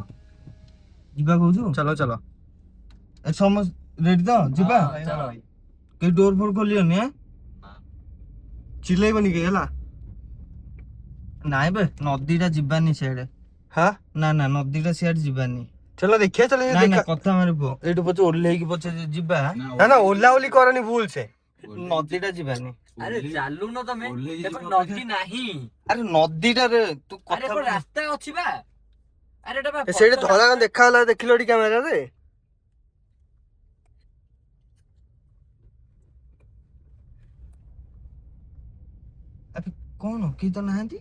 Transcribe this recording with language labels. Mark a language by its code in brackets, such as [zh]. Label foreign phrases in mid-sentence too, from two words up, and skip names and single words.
[or] ଯିବା କହୁଛୁ? ଚାଲ। ଏ ସମସ୍ତ ରେଡି ତ ଯିବା। କେହି ଡୋର ଫୋର ଖୋଲିବନି ଆଁ? ଚିଲେଇବନି କେହି ହେଲା। ନାଇଁ ବେ ନଦୀଟା ଯିବାନି ସିଆଡେ। [hi] हाँ [or] ନା ନା ନଦୀଟା ସିଆଡେ ଯିବାନି। [hi] चलो देखिए चलो ये [or] ନା ନା [hi] देखा [or] କଥା ମାରିବ ଏଇଠୁ ପଛେ ଓହ୍ଲେଇକି ପଛେ ଯିବା [hi] ना ना ओला ओली करनी भूल से [or] ନଦୀଟା ଯିବାନି। ଆରେ ଚାଲୁନ ତମେ ଏପଟେ ନଦୀ ନାହିଁ। ଆରେ ନଦୀଟାରେ ତୁ ଆରେ କଥା ଏପଟେ ରାସ୍ତା ଅଛି ବା। ଆରେ ଏଟା ବା ସେଇଠି ଧଳା କଣ ଦେଖା ହେଲା ଦେଖିଲ ଟି କ୍ୟାମେରାରେ ଆରେ କଣ କେହି ତ ନାହାନ୍ତି।